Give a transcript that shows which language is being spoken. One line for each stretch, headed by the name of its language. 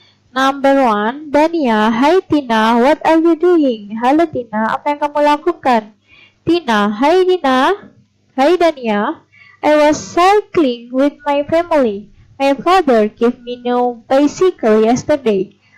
English: Number 1, Dania, hi Tina, what are you doing?
Indonesian: Halo Tina, apa yang kamu lakukan?
English: Tina, hi Dina, hi Dania, I was cycling with my family. My father gave me no bicycle yesterday.